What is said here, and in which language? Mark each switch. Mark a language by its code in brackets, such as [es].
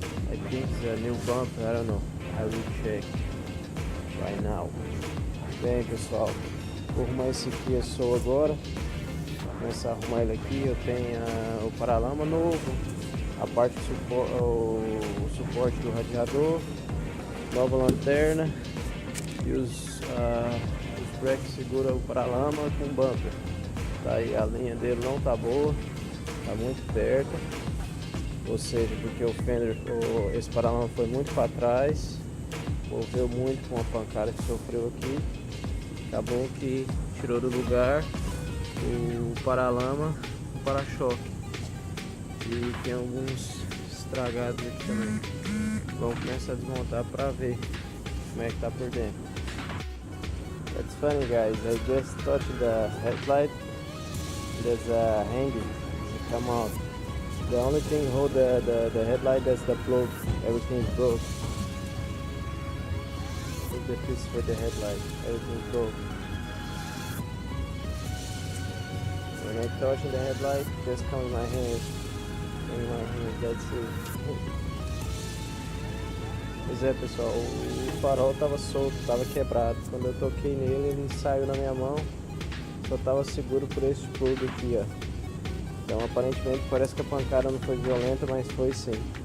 [en] I think it's a new bumper, I don't know, I will check right now. [pt] Bem pessoal, vou arrumar esse Kia Soul agora. Vou começar a arrumar ele aqui. Eu tenho o paralama novo, a parte o suporte do radiador, nova lanterna e os breaks seguram o paralama com bumper. Tá aí, a linha dele não tá boa, tá muito perto. Ou seja, porque o fender, esse paralama foi muito para trás, moveu muito com a pancada que sofreu aqui. Acabou que tirou do lugar o paralama, o para-choque. E tem alguns estragados aqui também. Vamos começar a desmontar para ver como é que tá por dentro. [en] That's funny guys, I just touched the headlight. There's a hanging, come out. The only thing hold the headlight, that's the plug. Everything is broke. Look at this for the headlight. Everything is broke. When I touch the headlight, just come in my hand. In my hand, that's it. [pt] Pois é pessoal, o farol tava solto, tava quebrado. Quando eu toquei nele, ele saiu na minha mão. Só tava seguro por esse plug aqui, ó. Então aparentemente parece que a pancada não foi violenta, mas foi sim.